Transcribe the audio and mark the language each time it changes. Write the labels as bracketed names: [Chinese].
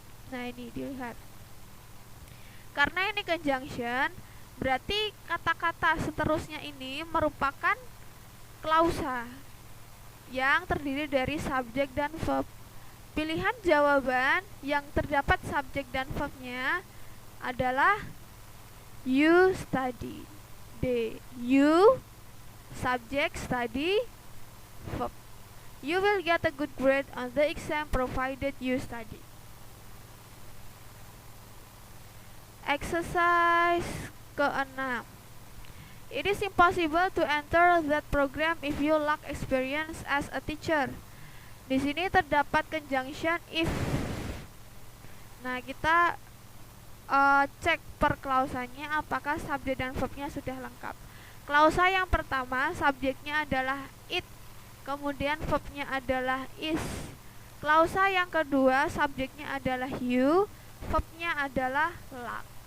[Indonesian] Nah, ini dilihat. Karena ini conjunction, berarti kata-kata seterusnya ini merupakan klausa yang terdiri dari subjek dan verb. Pilihan jawaban yang terdapat subjek dan verbnya adalah you study. [English] D. You, subject, study, verb. You will get a good grade on the exam provided you study. Exercise ke-6. It is impossible to enter that program if you lack experience as a teacher. [Indonesian] Di sini terdapat conjunction if. Nah, kita cek per klausanya apakah subjek dan verbnya sudah lengkap. Klausa yang pertama, subjeknya adalah it, kemudian verbnya adalah is. Klausa yang kedua, subjeknya adalah you, verbnya adalah lack.